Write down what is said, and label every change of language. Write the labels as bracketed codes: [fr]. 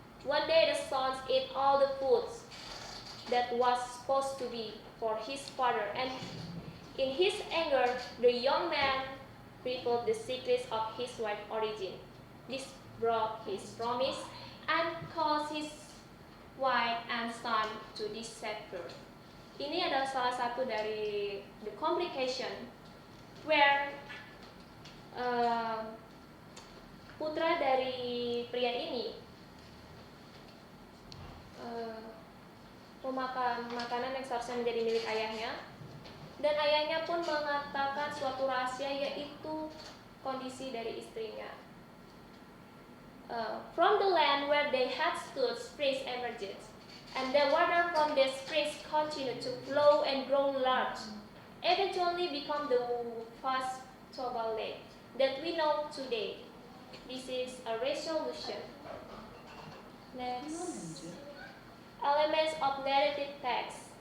[en] One day, the son ate all the foods that was supposed to be for his father, and in his anger, the young man revealed the secrets of his wife's origin. This broke his promise and caused his wife and son to disappear. [id] Ini adalah salah satu dari [en] the complication where [id] putra dari pria ini memakan makanan yang seharusnya menjadi milik ayahnya, dan ayahnya pun mengatakan suatu rahasia, yaitu kondisi dari istrinya. [en] From the land where they had stood, springs emerged, and the water from the springs continued to flow and grow large, eventually become the vast Toba Lake that we know today. This is a resolution. Next, elements of narrative text.